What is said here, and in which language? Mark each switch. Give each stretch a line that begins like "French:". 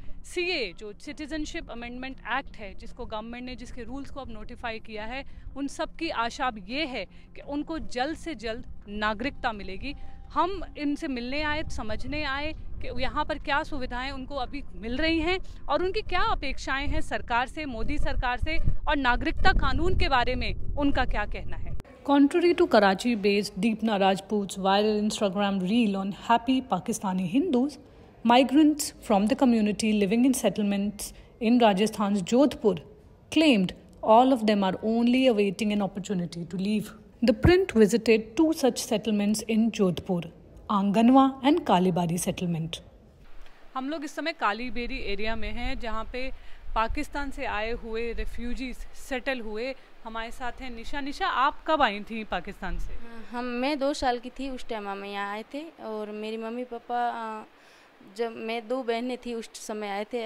Hindi: CA जो citizenship amendment act है, जिसको गवर्नमेंट ने, जिसके रूल्स को अब नोटिफाई किया है, उन सब की आशा अब ये है कि उनको जल्द से जल्द नागरिकता मिलेगी। हम इनसे मिलने आए, समझने आए कि यहाँ पर क्या सुविधाएं उनको अभी मिल रही हैं और उनकी क्या अपेक्षाएं हैं सरकार से, मोदी सरकार से, और नागरिकता कानून के बारे में उनका क्या कहना है।
English: Contrary to Karachi-based Deepna Rajput's viral Instagram reel on happy Pakistani Hindus, migrants from the community living in settlements in Rajasthan's Jodhpur claimed all of them are only awaiting an opportunity to leave. The print visited two such settlements in Jodhpur, Anganwa and Kalibari settlement.
Hindi: हम लोग इस समय कालीबेरी area में हैं जहाँ पे पाकिस्तान से आए हुए रेफ्यूजीज सेटल हुए। हमारे साथ हैं निशा। निशा, आप कब आई थी पाकिस्तान से? मैं 2 साल की थी उस टाइम हम यहाँ आए थे, और मेरी मम्मी पापा, जब मैं 2 बहनें थी उस समय आए थे।